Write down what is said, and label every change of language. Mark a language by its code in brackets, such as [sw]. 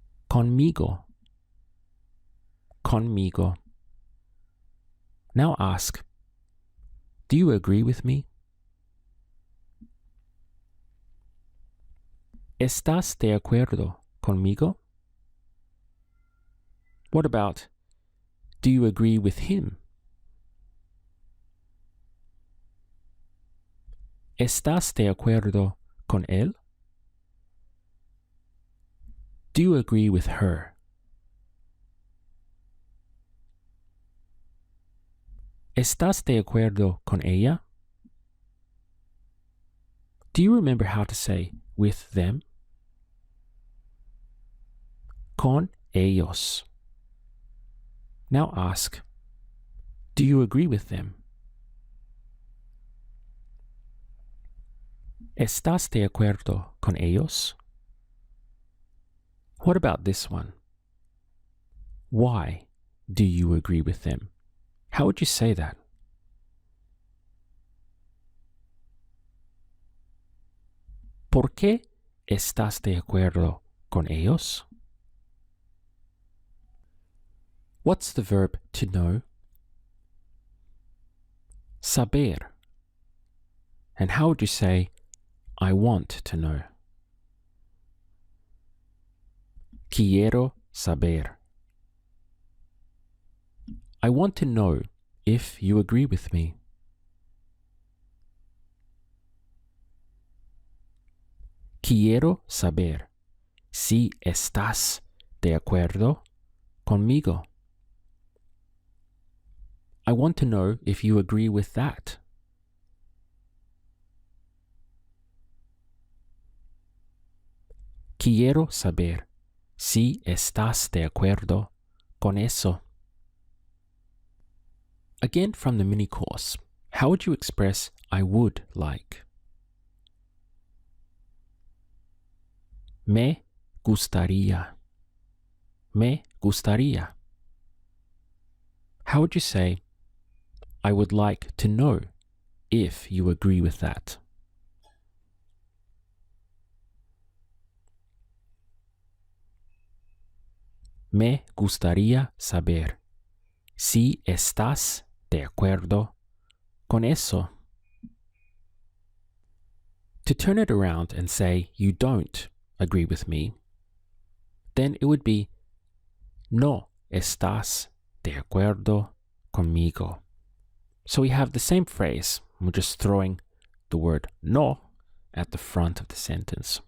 [es] Conmigo. Conmigo. [en] Now ask, do you agree with me? [es] ¿Estás de acuerdo conmigo? [en] What about, do you agree with him? [es] ¿Estás de acuerdo con él? [en] Do you agree with her? [es] ¿Estás de acuerdo con ella? [en] Do you remember how to say with them? [es] Con ellos. [en] Now ask, do you agree with them? [es] ¿Estás de acuerdo con ellos? [en] What about this one? Why do you agree with them? How would you say that? [es] ¿Por qué estás de acuerdo con ellos? [en] What's the verb to know? [es] Saber. [en] And how would you say, I want to know? [es] Quiero saber. [en] I want to know if you agree with me. [es] Quiero saber si estás de acuerdo conmigo. [en] I want to know if you agree with that. [es] Quiero saber si estás de acuerdo con eso. [en] Again from the mini course, how would you express I would like? [es] Me gustaría. Me gustaría. [en] How would you say, I would like to know if you agree with that? [es] Me gustaría saber si estás de acuerdo con eso. [en] To turn it around and say you don't agree with me, then it would be [es] no estás de acuerdo conmigo. [en] So we have the same phrase, we're just throwing the word no at the front of the sentence.